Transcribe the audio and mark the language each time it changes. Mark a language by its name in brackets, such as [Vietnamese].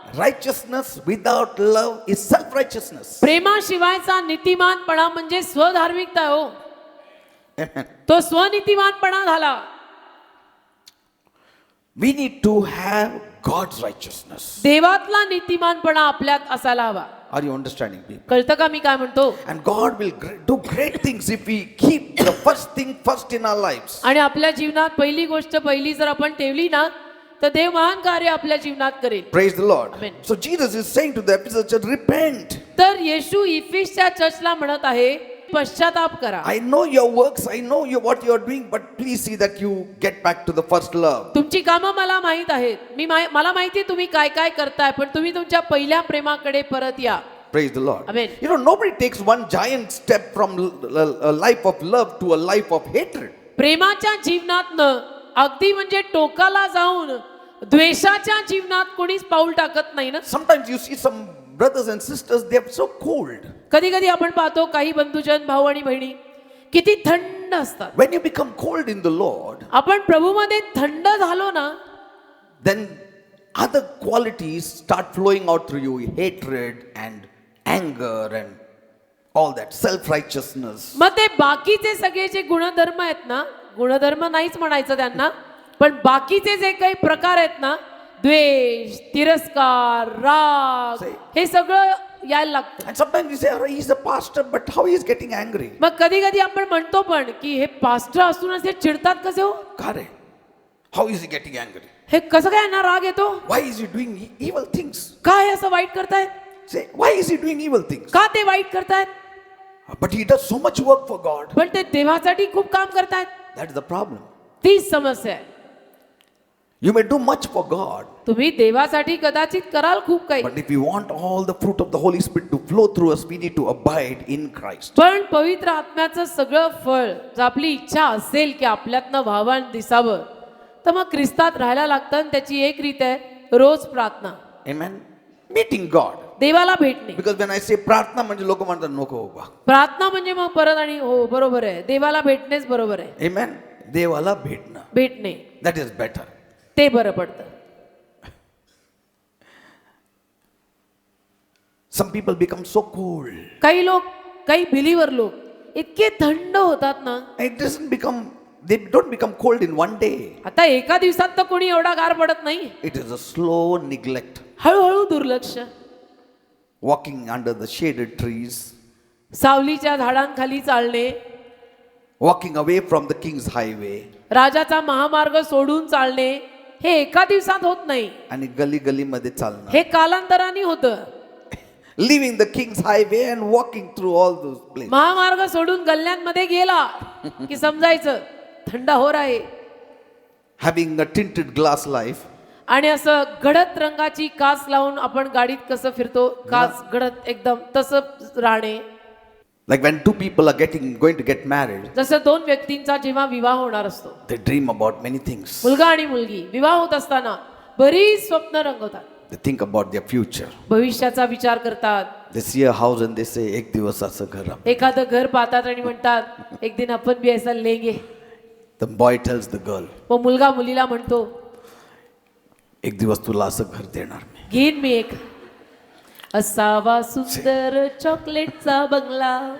[English] righteousness without love is self-righteousness. [Marathi] प्रेमाशिवायचा नीतिमानपणा म्हणजे स्वधार्मिकता हो. [English] Amen. [Marathi] तो स्वनीतिमानपणा झाला. [English] We need to have God's righteousness. [Marathi] देवातला नीतिमानपणा आपल्यात असायला हवा. [English] Are you understanding me? [Marathi] कळतं का मी काय म्हणतो? [English] And God will do great things if we keep the first thing first in our lives. [Marathi] आणि आपल्या जीवनात पहिली गोष्ट पहिली जर आपण ठेवली ना तर देव महान कार्य आपल्या जीवनात करेल. [English] Praise the Lord. Amen. So Jesus is saying to the Ephesians church, repent. [Marathi] तर येशू इफिसच्या चर्चला म्हणत आहे पश्चाताप करा. [English] I know your works, I know what you are doing, but please see that you get back to the first love. [Marathi] तुमची कामं मला माहित आहेत, मला माहिती आहे तुम्ही काय काय करताय, पण तुम्ही तुमच्या पहिल्या प्रेमाकडे परत या. [English] Praise the Lord. Amen. You know, nobody takes one giant step from a life of love to a life of hatred. [Marathi] प्रेमाच्या जीवनातनं अगदी म्हणजे टोकाला जाऊन द्वेषाच्या जीवनात कोणीच पाऊल टाकत नाही ना. [English] Sometimes you see some brothers and sisters, they are so cold. [Marathi] कधी कधी आपण पाहतो काही बंधुजन भाऊ आणि बहिणी किती थंड असतात. [English] When you become cold in the Lord, [Marathi] आपण प्रभूमध्ये थंड झालो ना [English] then other qualities start flowing out through you, hatred and anger and all that, self-righteousness. [Marathi] मग ते बाकीचे सगळे जे गुणधर्म आहेत ना, गुणधर्म नाहीच म्हणायचं त्यांना, पण बाकीचे जे काही प्रकार आहेत ना, द्वेष, तिरस्कार, राग, हे सगळं यायला लागतं. [English] And sometimes you say, oh, he's a pastor, but how he is getting angry? [Marathi] मग कधी कधी आपण म्हणतो पण की हे पास्टर असून असे चिडतात कसे हो? का रे? [English] How is he getting angry? [Marathi] हे कसं काय यांना राग येतो? [English] Why is he doing evil things? [Marathi] काय असं वाईट करतायत? [English] Say, why is he doing evil things? [Marathi] का ते वाईट करतायत? [English] But he does so much work for God. [Marathi] पण ते देवासाठी खूप काम करतायत. [English] That's the problem. [Marathi] तीच समस्या आहे. [English] You may do much for God, [Marathi] तुम्ही देवासाठी कदाचित कराल खूप काही, [English] but if we want all the fruit of the Holy Spirit to flow through us, we need to abide in Christ. [Marathi] पण पवित्र आत्म्याचं सगळं फळ जर आपली इच्छा असेल की आपल्यातनं व्हावं दिसावं तर मग ख्रिस्तात राहायला लागतं. आणि त्याची एक रीत आहे रोज प्रार्थना, [English] Amen. Meeting God. [Marathi] देवाला भेटणे. [English] Because when I say [Marathi] प्रार्थना म्हणजे लोक म्हणतात नको बाबा. प्रार्थना म्हणजे मग परत आणि हो बरोबर आहे, देवाला भेटणेच बरोबर आहे. [English] Amen. [Marathi] देवाला भेटणे. [English] That is better. [Marathi] ते बरं पडतं. [English] Some people become so cold. [Marathi] काही लोक, काही बिलीवर लोक इतके थंड होतात ना. [English] They don't become cold in one day. [Marathi] आता एका दिवसात तर कोणी एवढा गार पडत नाही. [English] It is a slow neglect. [Marathi] हळूहळू दुर्लक्ष. [English] Walking under the shaded trees. [Marathi] सावलीच्या झाडांखाली चालणे. [English] Walking away from the king's highway. [Marathi] राजाचा महामार्ग सोडून चालणे हे एका दिवसात होत नाही. आणि गली मध्ये चालणं. हे कालांतराने होतं. [English] Leaving the king's highway and walking through all those places. [Marathi] महामार्ग सोडून गल्ल्यांमध्ये गेला की समजायचं थंड हो आहे. [English] Having a tinted glass life. [Marathi] आणि असं गडद रंगाची काच लावून आपण गाडीत कसं फिरतो, काच गडद एकदम तसं राहणे. [English] Like when two people are going to get married. [Marathi] जसं दोन व्यक्तींचा जेव्हा विवाह होणार असतो, [English] They dream about many things. [Marathi] मुलगा आणि मुलगी विवाह होत असताना बरीच स्वप्न रंगवतात. [English] They think about their future. [Marathi] भविष्याचा विचार करतात. [English] They see a house and they say, [Marathi] एक दिवस असं घर आपण. एखादं घर पाहतात आणि म्हणतात [Hindi] एक दिन आपण भी ऐसा लेंगे. [English] The boy tells the girl, [Marathi] मग मुलगा मुलीला म्हणतो एक दिवस तुला असं घर देणार मी. घेईन मी एक असावा सुंदर चॉकलेटचा बंगला.